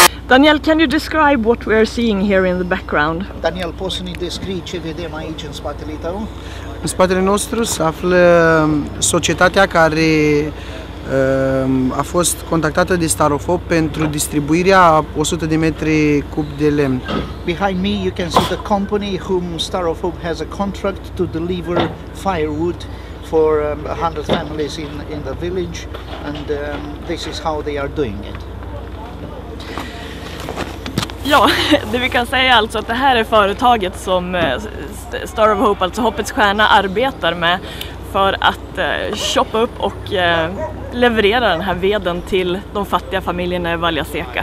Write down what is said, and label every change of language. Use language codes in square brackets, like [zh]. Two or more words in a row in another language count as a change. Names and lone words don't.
[en] Daniel, can you describe what we are seeing here in the background? [ro] Daniel, poți să ne descrii ce vedem aici în spatele tău? În spatele nostru se află societatea care a fost contactată de Starofob pentru distribuirea 100 de metri cub de lemn. [en] Behind me you can see the company whom Starofob has a contract to deliver firewood for 100 families in the village, and this is how they are doing it. [sv] Ja, det vi kan säga alltså att det här är företaget som Star of Hope, alltså Hoppets Stjärna, arbetar med för att shoppa upp och leverera den här veden till de fattiga familjerna i Valjaseca.